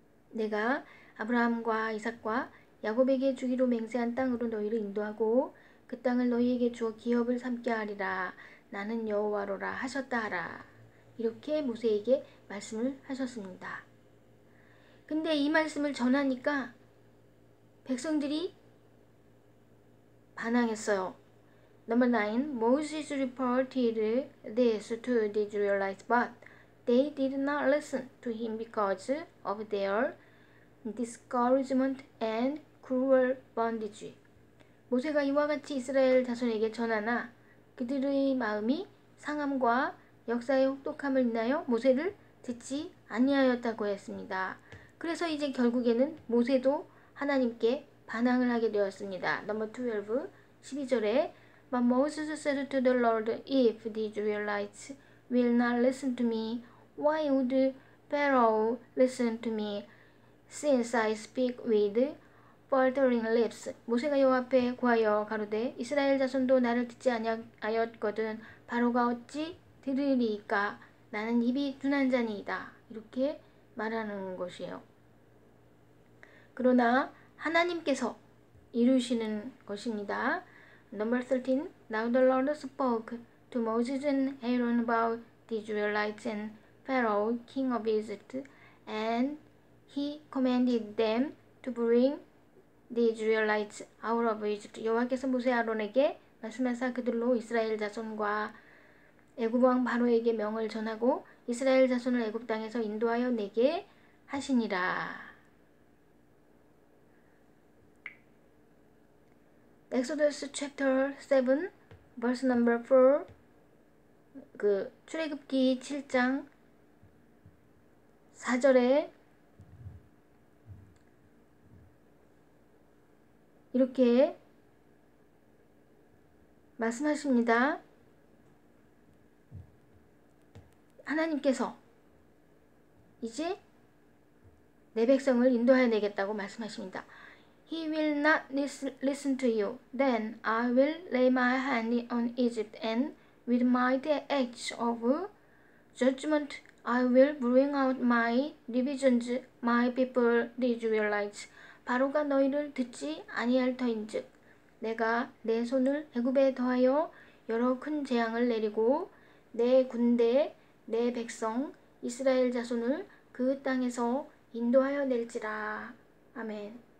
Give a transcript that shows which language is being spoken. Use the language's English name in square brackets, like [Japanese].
[Korean] 내가 아브라함과 이삭과 야곱에게 주기로 맹세한 땅으로 너희를 인도하고 그 땅을 너희에게 주어 기업을 삼게 하리라. 나는 여호와로라 하셨다 하라. 이렇게 모세에게 말씀을 하셨습니다. 근데 이 말씀을 전하니까 백성들이 반항했어요. [English] Number 9. Moses reported this to the Israelites, but they did not listen to him because of their discouragement and cruel bondage. [Korean] 모세가 이와 같이 이스라엘 자손에게 전하나 그들의 마음이 상함과 역사의 혹독함을 인하여 모세를 듣지 아니하였다고 했습니다. 그래서 이제 결국에는 모세도 하나님께 반항을 하게 되었습니다. 넘버 12, 12절에 [English] But Moses said to the Lord, If the Israelites will not listen to me, why would Pharaoh listen to me, since I speak with faltering lips? [Korean] 모세가 여호와 앞에 구하여 가로되 이스라엘 자손도 나를 듣지 아니하였거든 바로가 어찌 들으리까? 나는 입이 둔한 자니이다. 이렇게 말하는 것이에요. 그러나 하나님께서 이루시는 것입니다. [English] Number 13. Now the Lord spoke to Moses and Aaron about the Israelites and Pharaoh, king of Egypt, and he commanded them to bring the Israelites out of Egypt. [Korean] 여호와께서 모세 아론에게 말씀하사 그들로 이스라엘 자손과 애굽 왕 바로에게 명을 전하고 이스라엘 자손을 애굽 땅에서 인도하여 내게 하시니라. [English] Exodus chapter 7 verse number 4 [Korean] 출애굽기 7장 4절에 이렇게 말씀하십니다. 하나님께서 이제 내 백성을 인도하여 내겠다고 말씀하십니다. [English] He will not listen to you. Then I will lay my hand on Egypt and with mighty acts of judgment I will bring out my divisions, my people, the Israelites. [Korean] 바로가 너희를 듣지 아니할 터인즉 내가 내 손을 애굽에 더하여 여러 큰 재앙을 내리고 내 군대, 내 백성, 이스라엘 자손을 그 땅에서 인도하여 낼지라. 아멘.